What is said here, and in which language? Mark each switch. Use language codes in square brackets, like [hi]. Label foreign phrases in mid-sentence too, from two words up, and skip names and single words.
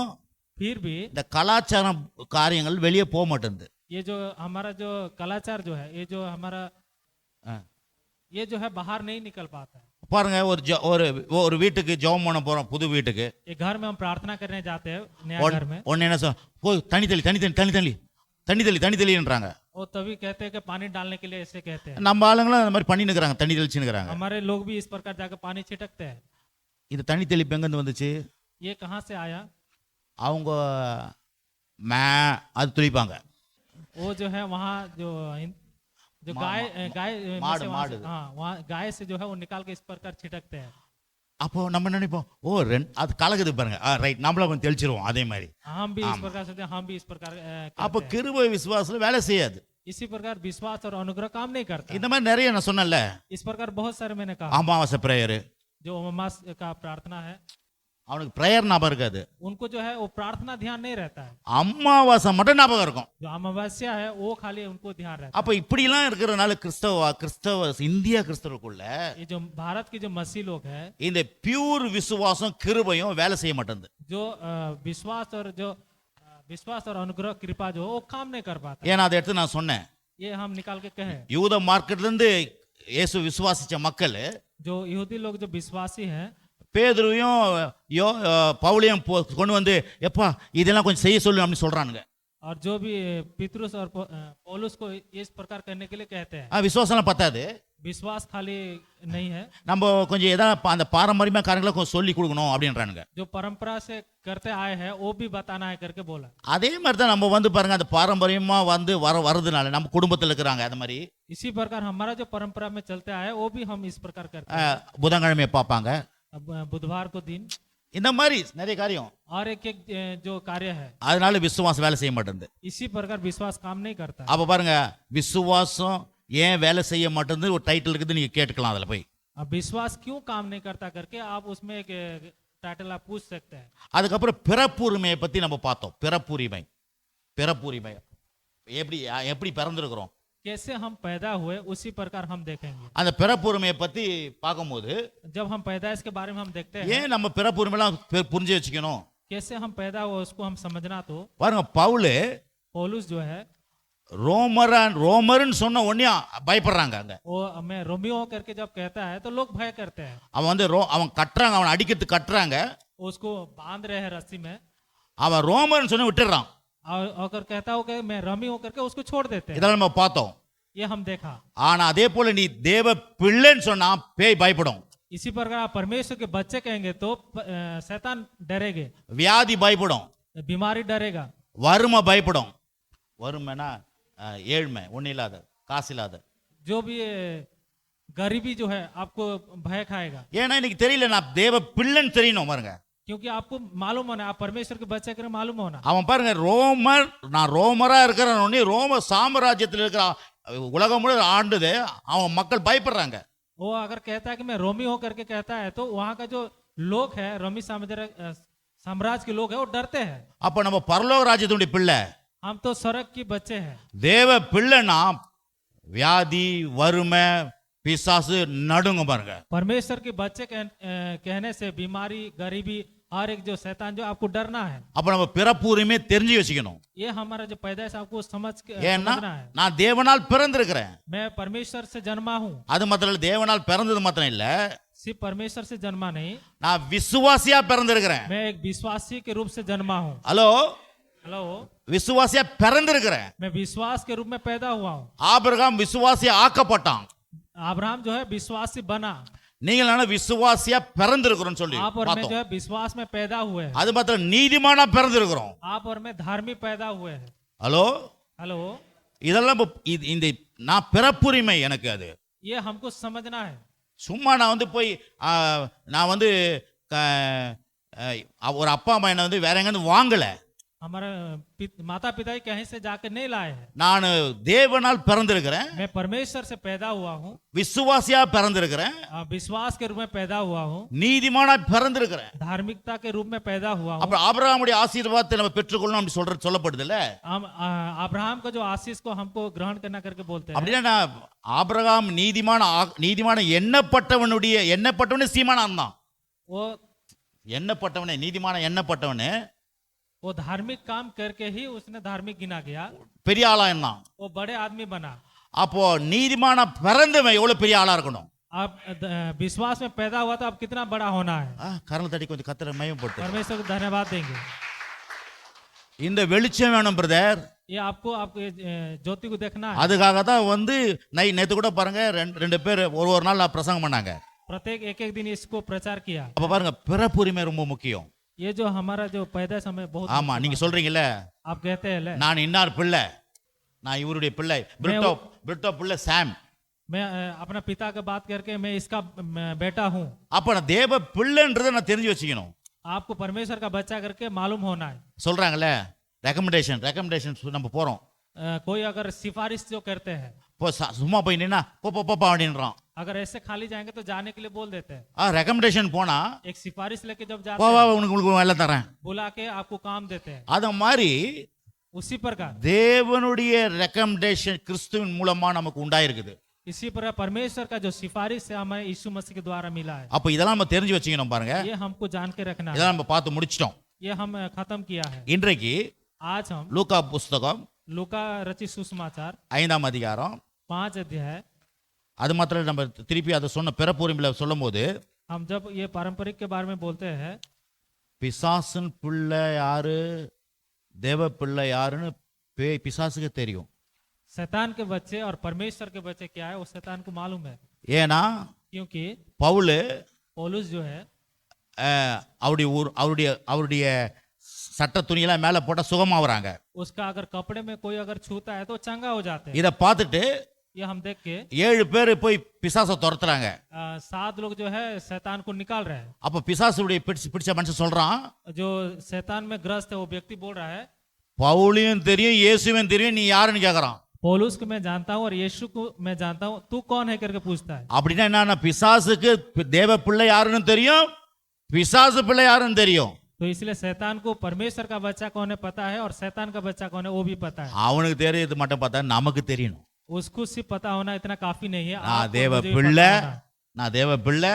[hi] फिर भी [ta] இந்த கலாச்சாரம் காரியங்கள் வெளியே போக மாட்டேங்குது. [hi] ये जो हमारा जो कलाचार जो है, ये जो हमारा ये जो है बाहर नहीं निकल पाता है। [ta] பாருங்க, ஒரு வீட்டுக்கு ஜெபம் பண்ண போறோம், புது வீட்டுக்கு. [hi] एक घर में हम प्रार्थना करने जाते हैं, नया घर में। [ta] ஒன்னு என்ன சொல்ல, போய் தண்ணி தெளின்றாங்க. [hi] वो तभी कहते हैं कि पानी डालने के लिए ऐसे कहते हैं। [ta] நம்ம ஆளுங்களும் அந்த மாதிரி பண்ணி நிக்கிறாங்க, தண்ணி தெளிச்சுக்கிறாங்க. [hi] हमारे लोग भी इस प्रकार जाकर पानी छिटकते हैं। [ta] இது தண்ணி தெளிப்பு எங்க இருந்து வந்துச்சு? [hi] ये कहाँ से आया? [ta] அவங்க அது துளிப்பாங்க. [hi] वो जो है वहाँ जो गाय में माड़- से वहाँ माड़। से- हाँ, वहाँ गाय से जो है वो निकाल के इस प्रकार छिटकते हैं। [ta] அப்போ நம்ம நினைப்போம், அது கலக்குது பாருங்க, ரைட், நம்மள கொஞ்சம் தெளிச்சிருவோம் அதே மாதிரி. [hi] हम भी इस प्रकार से हम भी इस प्रकार [ta] அப்போ [hi] करते हैं। [ta] கிருபை விசுவாசத்துல வேலை செய்யாது. [hi] इसी प्रकार विश्वास और अनुग्रह काम नहीं करता। [ta] இந்த மாதிரி நிறைய நான் சொன்னேன்ல, [hi] इस प्रकार बहुत सारे मैंने कहा। [ta] அமாவாசை பிரேயரு, [hi] जो अमावास का प्रार्थना है, [ta] அவனுக்கு பிரேயர் ஞாபகம் இருக்காது, [hi] उनको जो है वो प्रार्थना ध्यान नहीं रहता है। [ta] அமாவாசை மட்டும் ஞாபகம் இருக்கும். [hi] जो अमावस्या है वो खाली उनको ध्यान रहता [ta] அப்ப இப்படிலாம் இருக்கிறனால கிறிஸ்தவ இந்தியா கிறிஸ்தவருக்குள்ள [hi] है। ये जो भारत के जो मसीह लोग हैं, [ta] இந்த பியூர் விசுவாசம் கிருபையும் வேலை செய்ய மாட்டேங்குது. [hi] जो विश्वास और अनुग्रह कृपा जो वो काम नहीं कर पाता। [ta] ஏன்னா அதை எடுத்து நான் சொன்னேன், [hi] ये हम निकाल के कहें, [ta] யூத மார்க்கெட்ல இருந்து இயேசு விசுவாசிச்ச மக்கள் [hi] जो यहूदी लोग जो विश्वासी हैं, [ta] பேதுருவையும் பவுலையும் கொண்டு வந்து, எப்பா இதெல்லாம் கொஞ்சம் செய்ய சொல்லு அப்படின்னு சொல்றானுங்க. [hi] और जो भी पितरुस और पौलुस को इस प्रकार करने के लिए कहते हैं। [ta] விசுவாசம் பத்தாது, [hi] विश्वास खाली नहीं है, [ta] நம்ம கொஞ்சம் ஏதாவது அந்த பாரம்பரியமா காரியங்களை கொஞ்சம் சொல்லி கொடுக்கணும் அப்படின்றானுங்க. [hi] जो परंपरा से करते आए हैं वो भी बताना है करके बोला। [ta] அதே மாதிரி தான் நம்ம வந்து பாருங்க, அந்த பாரம்பரியமா வந்து வருதுனால நம்ம குடும்பத்தில் இருக்கிறாங்க. அது மாதிரி [hi] इसी प्रकार हमारा जो परंपरा में चलते आए वो भी हम इस प्रकार करते हैं। [ta] புதன்கிழமையை பார்ப்பாங்க, [hi] अब बुधवार को दिन [ta] இந்த மாதிரி நிறைய காரியம். [hi] और एक जो कार्य है, [ta] அதனால விசுவாசம் வேலை செய்ய மாட்டேங்குது. [hi] इसी प्रकार विश्वास काम नहीं करता। [ta] அப்ப பாருங்க, விசுவாசம் ஏன் வேலை செய்ய மாட்டேங்குது ஒரு டைட்டில் இருக்குது, நீங்க கேட்டுக்கலாம் அதுல போய். [hi] अब विश्वास क्यों काम नहीं करता करके आप उसमें एक टाइटल आप पूछ सकते हैं। [ta] அதுக்கப்புறம் பிறப்புரிமையை பத்தி நம்ம பார்த்தோம். பிறப்புரிமை எப்படி பிறந்திருக்கிறோம், [hi] कैसे हम पैदा हुए उसी प्रकार हम देखेंगे। [ta] அந்த பிறப்புரிமையை பத்தி பார்க்கும்போது [hi] जब हम पैदाइश के बारे में हम देखते हैं, [ta] ஏன் நம்ம பிறப்புரிமைலாம் புரிஞ்சு வச்சுக்கணும். [hi] कैसे हम पैदा हुए उसको हम समझना। तो [ta] பாருங்க, [hi] पौलुस जो है [ta] ரோமர்னு சொன்ன உடனே பயப்படுறாங்க. அங்க [hi] वो मैं रोमियो करके जब कहता है तो लोग भय करते हैं। [ta] அவன் வந்து அவன் கட்டுறாங்க, அவன் அடிக்கிறதுக்கு கட்டுறாங்க, [hi] उसको बांध रहे हैं रस्सी में, [ta] அவன் ரோமர்னு சொன்ன விட்டுறான். [hi] और कहता हो कि मैं रोमियो करके उसको छोड़ देते हैं। [ta] இதெல்லாம் நம்ம பார்த்தோம். [hi] ये हम देखा। [ta] ஆனா அதே போல நீ தேவ பிள்ளைன்னு சொன்னா பேய் பயப்படும், [hi] इसी प्रकार आप परमेश्वर के बच्चे कहेंगे तो शैतान डरेगे, [ta] வியாதி பயப்படும், [hi] बीमारी डरेगा, [ta] வறுமை பயப்படும். வறுமைனா ஏழ்மை, ஒன்னும் இல்லாத, காசு இல்லாத, [hi] जो भी गरीबी जो है आपको भय खाएगा। [ta] ஏன்னா இன்னைக்கு தெரியல, நான் தேவ பிள்ளைன்னு தெரியணும். பாருங்க, [hi] क्योंकि आपको मालूम होना, आप परमेश्वर के बच्चे के मालूम होना। [ta] அவன் பாருங்க, நான் ரோமரா இருக்கிறேன், ரோம சாம்ராஜ்யத்தில் இருக்கிற உலகம் முழு ஆண்டுது, அவன் மக்கள் பயப்படுறாங்க. [hi] वो अगर कहता है कि मैं रोमी हो करके कहता है तो वहाँ का जो लोग है, रोमी साम्राज्य के लोग है, वो डरते हैं। [ta] அப்ப நம்ம பரலோக ராஜ்யத்துடைய பிள்ளை, [hi] हम तो स्वर्ग के बच्चे हैं। [ta] தேவ பிள்ளைனா வியாதி, வறுமை, பிசாசு நடுங்க. பாருங்க, [hi] परमेश्वर के बच्चे कहने से बीमारी, गरीबी और एक जो शैतान जो आपको डरना है। [ta] அப்ப நம்ம பிறப்பு உரிமை தெரிஞ்சு வச்சுக்கணும். [hi] ये हमारा जो पैदाइश आपको [ta] ஏன்னா [hi] समझना है। [ta] நான் தேவனால் பிறந்திருக்கிறேன். [hi] मैं परमेश्वर से जन्मा हूँ। [ta] அது மாத்திரம் இல்ல, தேவனால் பிறந்தது மாத்திரம் இல்ல, [hi] सिर्फ परमेश्वर से जन्मा नहीं, [ta] நான் விசுவாசியா பிறந்திருக்கிறேன். [hi] मैं एक विश्वासी के रूप से जन्मा हूँ। [ta] ஹலோ, [hi] हेलो, [ta] விசுவாசியா பிறந்திருக்கிறேன். [hi] मैं विश्वास के रूप में पैदा हुआ हूँ। [ta] ஆபிரகாம் விசுவாசியா ஆக்கப்பட்டான். [hi] अब्राहम जो है विश्वासी बना। [ta] நீங்கள் ஆனா விசுவாசியா பிறந்திருக்கிறோம்னு சொல்லி [hi] आप और मैं जो [ta] பார்த்தோம். [hi] है विश्वास में पैदा हुए हैं। [ta] அது மாத்திரம் நீதிமானா பிறந்திருக்கிறோம். [hi] आप और मैं धार्मिक पैदा हुए हैं। [ta] ஹலோ, [hi] हेलो, [ta] இதெல்லாம் இந்த நான் பிறப்புரிமை எனக்கு. அது [hi] ये हमको समझना है। [ta] சும்மா நான் வந்து போய் நான் வந்து ஒரு அப்பா அம்மா என்ன வந்து வேற எங்கேருந்து வாங்கல. [hi] हमारे माता पिता कहीं से जाकर नहीं लाए हैं। [ta] நான் தேவனால் பிறந்திருக்கிறேன். [hi] मैं परमेश्वर से पैदा हुआ हूँ। [ta] விசுவாசியா பிறந்திருக்கிறேன். [hi] विश्वास के रूप में पैदा हुआ हूँ। [ta] நீதிமானா பிறந்திருக்கிறேன். [hi] धार्मिकता के रूप में पैदा हुआ हूँ। [ta] அப்ப ஆபிரகாமுடைய ஆசீர்வாதத்தை நம்ம பெற்றுக்கொள்ளணும் அப்படி சொல்லப்படுது இல்ல. [hi] हम अब्राहम का जो आशीष को हमको ग्रहण करना करके बोलते हैं। [ta] அப்படின்னா நான் ஆபிரகாம் நீதிமான எண்ணப்பட்டவனே சீமானான் தான். [hi] वो [ta] எண்ணப்பட்டவனே நீதிமான எண்ணப்பட்டவனே [hi] वो धार्मिक काम करके ही उसने धार्मिक गिना गया। [ta] பெரிய ஆளா இருந்தான். [hi] वो बड़े आदमी बना। [ta] அப்போ நீதிமான பிறந்தவன் எவ்வளவு பெரிய ஆளா இருக்கணும். [hi] आप विश्वास में पैदा हुआ तो आप कितना बड़ा होना है। [ta] கரல தட்டி கொஞ்சம் கத்தரை மகிமைப்படுத்து. [hi] परमेश्वर को धन्यवाद देंगे। [ta] இந்த வெளிச்சம் வேணும் பிரதர். [hi] ये आपको ज्योति को देखना है। [ta] அதுக்காக தான் வந்து நேத்து கூட பாருங்க ரெண்டு பேர் ஒரு நாள் பிரசங்கம் பண்ணாங்க. [hi] प्रत्येक एक दिन इसको प्रचार किया। [ta] அப்ப பாருங்க பிறப்புரிமை ரொம்ப முக்கியம். [hi] ये जो हमारा जो पैदा समय बहुत [ta] ஆமா, நீங்க சொல்றீங்கல்ல, [hi] आप कहते हैं [ta] நான் இன்னார் பிள்ளை, நான் இவருடைய பிள்ளை, பிரிட்டோ பிள்ளை சாம், [hi] मैं अपना पिता की बात करके मैं इसका बेटा हूँ। [ta] அப்ப நான் தேவ பிள்ளைன்றதை நான் தெரிஞ்சு வச்சுக்கணும். [hi] आपको परमेश्वर का बच्चा करके मालूम होना है। [ta] சொல்றாங்கல்ல ரெக்கமெண்டேஷன் நம்ம போறோம். [hi] कोई अगर सिफारिश जो करते हैं, [ta] சும்மா போய் நின்னா போப்பா அப்படின்றான். [hi] अगर ऐसे खाली जाएंगे तो जाने के लिए बोल देते हैं। [ta] ரெக்கமெண்டேஷன் போனா [hi] एक सिफारिश लेके जब जाते [ta] வா [hi] हैं, [ta] உனக்கு வேலை தரேன், [hi] बुला के आपको काम देते हैं। [ta] அத மாதிரி [hi] उसी प्रकार [ta] தேவனுடைய ரெக்கமெண்டேஷன் கிறிஸ்துவின் மூலமா நமக்கு உண்டாயிருக்குது. [hi] इसी प्रकार परमेश्वर का जो सिफारिश है हमें यीशु मसीह के द्वारा मिला है। [ta] அப்ப இதெல்லாம் நம்ம தெரிஞ்சு வச்சுக்கணும். பாருங்க, [hi] ये हमको जान के रखना है। [ta] இதெல்லாம் நம்ம பார்த்து முடிச்சிட்டோம். [hi] ये हम खत्म किया है। [ta] இன்றைக்கு [hi] आज हम [ta] லூக்கா புஸ்தகம் [hi] लूका रचित सुसमाचार [ta] 5ஆம் அதிகாரம் [hi] 5 अध्याय, [ta] அது மாத்திரம் நம்ம திருப்பி அதை சொன்ன பிறப்புரிமையில சொல்லும் போது [hi] हम जब ये पारंपरिक के बारे में बोलते हैं, [ta] பிசாசின் பிள்ளை யாரு தேவ பிள்ளை யாருன்னு பிசாசுக்கு தெரியும். [hi] शैतान के बच्चे और परमेश्वर के बच्चे क्या है वो शैतान को मालूम है। [ta] ஏன்னா [hi] क्योंकि [ta] பவுல் [hi] पौलुस जो है [ta] அவருடைய சட்ட துணியெல்லாம் மேல போட்டா சுகமாவறாங்க. [hi] उसका अगर कपड़े में कोई अगर छूता है तो चंगा हो जाते हैं। [ta] இத பார்த்துட்டு [hi] ये हम देख के [ta] 7 பேர் போய் பிசாசை துரத்துறாங்க. [hi] 7 लोग जो है शैतान को निकाल रहे हैं। [ta] அப்ப பிசாசுடைய பிடிச்ச மனுஷன் சொல்றான், [hi] जो शैतान में ग्रस्त है वो व्यक्ति बोल रहा है, [ta] பவுலையும் தெரியும் இயேசுவையும் தெரியும், நீ யாருன்னு கேக்குறான். [hi] पौलुस को मैं जानता हूँ और यीशु को मैं जानता हूँ, तू कौन है करके पूछता है। [ta] அப்படின்னா என்ன, பிசாசுக்கு தேவ பிள்ளை யாருன்னு தெரியும், பிசாசு பிள்ளை யாருன்னு தெரியும். [hi] तो इसलिए शैतान को परमेश्वर का बच्चा कौन है पता है और शैतान का बच्चा कौन है वो भी पता है। [ta] அவனுக்கு தெரியுது மட்டும் பார்த்தா நமக்கு தெரியணும். [hi] उसको सिर्फ पता होना इतना काफी नहीं है। [ta] நான் தேவ பிள்ளை, நான் தேவ பிள்ளை,